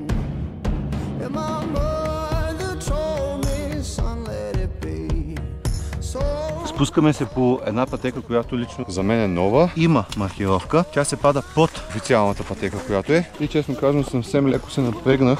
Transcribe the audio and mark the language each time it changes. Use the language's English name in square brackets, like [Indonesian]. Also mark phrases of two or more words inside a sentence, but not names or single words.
[English] And my mother told me, son, let it be. [Bulgarian] Спускаме се по една пътека, която лично за мен е нова. Има маркировка. Тя се пада под официалната пътека, която е. И честно казвам, съвсем леко се напрегнах.